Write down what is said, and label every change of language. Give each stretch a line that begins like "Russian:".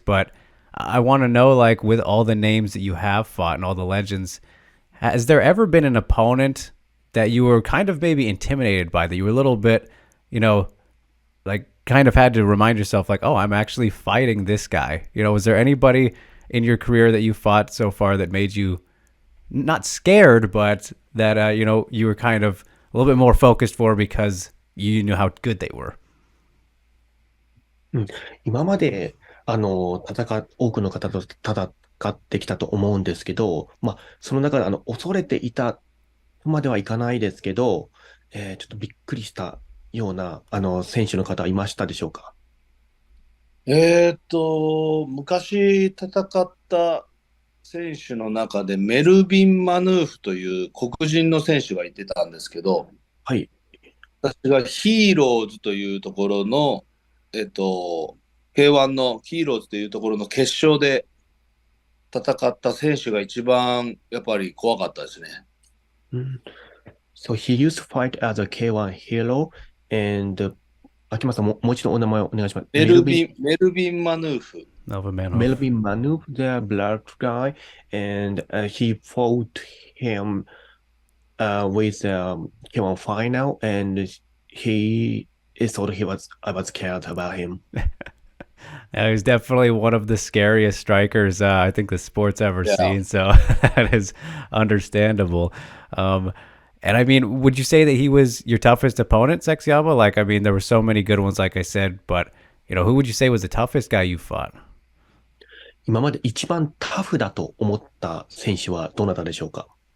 English: But I want to know, like, with all the names that you have fought and all the legends, has there ever been an opponent that you were kind of maybe intimidated by, that you were a little bit, like kind of had to remind yourself, like, oh, I'm actually fighting this guy? Was there anybody in your career that you fought so far that made you not scared, but that, you were kind of a little bit more focused for because you knew how good they were?
Japanese: 今まで、多くの方と戦ってきたと思うんですけど、その中で、恐れていたとまではいかないですけど、ちょっとびっくりしたような、選手の方はいましたでしょうか？昔戦った選手の中でメルビン・マヌーフという黒人の選手がいてたんですけど、はい。私がヒーローズというところの、K1 のヒーローズというところの決勝で戦った選手が一番やっぱり怖かったですね。
English: So he used to fight as a K1 hero, and
Japanese: 秋山さんもう一度お名前をお願いします。メルビン・マヌーフ。 Nova
English: Melvin Manuf, the black guy, and he fought him with him final, and he thought I was scared about him. Yeah, he's definitely one of the scariest strikers I think the sport's ever Yeah. seen. So that is understandable. Um, and I mean, would you say that he was your toughest opponent, Sexyama? Like, I mean, there were so many good ones, like I said, but who would you say was the toughest guy you fought?
Japanese: 今まで一番タフだと思った選手はどなたでしょうか？